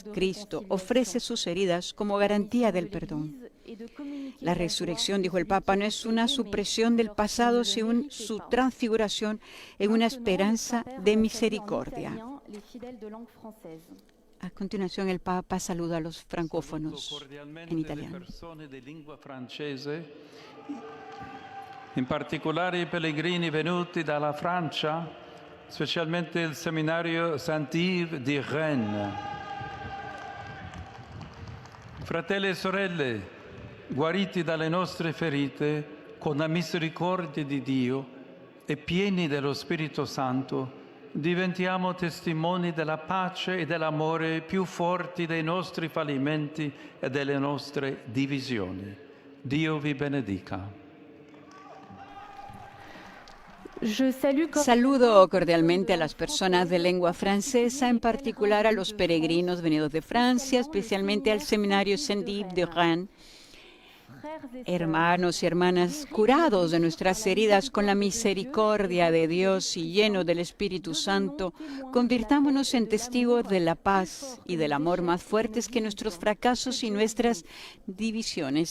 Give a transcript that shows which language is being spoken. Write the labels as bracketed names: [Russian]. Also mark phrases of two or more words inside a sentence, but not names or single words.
[Spanish] Cristo ofrece sus heridas como garantía del perdón. La resurrección, dijo el Papa, no es una supresión del pasado, sino su transfiguración en una esperanza de misericordia. A continuación, el Papa saluda a los francófonos en italiano. [Italian] In particolare i pellegrini venuti dalla Francia, specialmente il seminario Saint-Yves di Rennes. Fratelli e sorelle, guariti dalle nostre ferite, con la misericordia di Dio e pieni dello Spirito Santo, diventiamo testimoni della pace e dell'amore più forti dei nostri fallimenti e delle nostre divisioni. Dio vi benedica. [Spanish] Saludo cordialmente a las personas de lengua francesa, en particular a los peregrinos venidos de Francia, especialmente al seminario Saint-Yves de Rennes. Hermanos y hermanas, curados de nuestras heridas con la misericordia de Dios y llenos del Espíritu Santo, convirtámonos en testigos de la paz y del amor más fuertes que nuestros fracasos y nuestras divisiones.